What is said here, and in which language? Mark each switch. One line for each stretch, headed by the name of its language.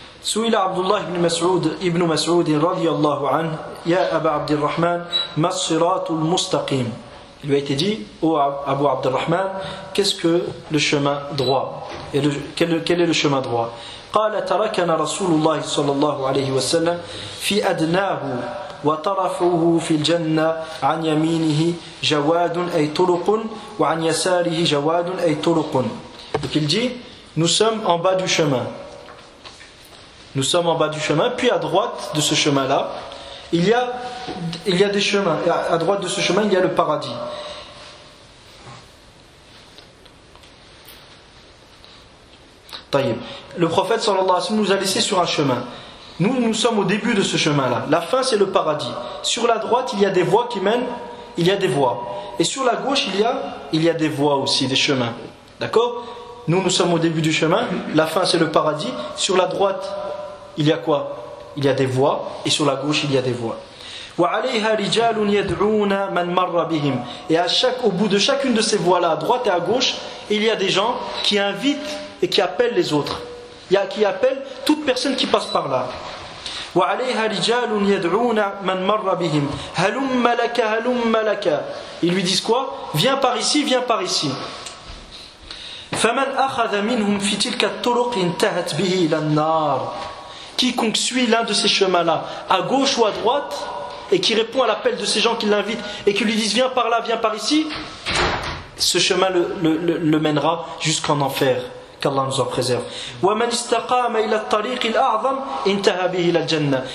Arabic: سئل عبد الله بن مسعود ابن مسعود رضي الله عنه يا أبا عبد الرحمن ما الصراط المستقيم.
French: Il lui a été dit ô Abu عبد الرحمن, qu'est-ce que le chemin droit, quel est le chemin droit.
Arabic: قال تركنا رسول الله صلى الله عليه وسلم في أدناه وطرفه في الجنة عن يمينه جواد أي طرق وعن يساره جواد أي طرق.
French: Donc il dit nous sommes en bas du chemin. Nous sommes en bas du chemin, puis à droite de ce chemin-là, il y a des chemins. À droite de ce chemin, il y a le paradis. Taïb. Le prophète sallallahu alayhi wa sallam nous a laissé sur un chemin. Nous sommes au début de ce chemin-là. La fin, c'est le paradis. Sur la droite, il y a des voies qui mènent, il y a des voies. Et sur la gauche, il y a des voies aussi, des chemins. D'accord? Nous sommes au début du chemin. La fin, c'est le paradis. Sur la droite, il y a quoi? Il y a des voies, et sur la gauche il y a des voies.
Arabic: وَعَلَيْهَا رِجَالٌ يَدْعُونَ مَنْ مَرَّ بِهِمْ.
French: Et au bout de chacune de ces voies-là, à droite et à gauche, il y a des gens qui invitent et qui appelle les autres. Il y a qui appelle toute personne qui passe par là.
Arabic: وعليها رجال يدعون من مر بهم هلم لك هلم لك.
French: Ils lui disent quoi? Viens par ici, viens par ici.
Arabic: فمن أخذ منهم في تلك الطرق انتهت به إلى النار.
French: Quiconque suit l'un de ces chemins-là, à gauche ou à droite, et qui répond à l'appel de ces gens qui l'invitent et qui lui disent viens par là, viens par ici, ce chemin le mènera jusqu'en enfer. Qu'Allah nous en préserve.
Arabic: وَمَنْ اسْتَقَامَ إِلَى الطَّرِيقِ الْأَعْظَمِ انْتَهَى بِهِ إِلَى الْجَنَّةِ.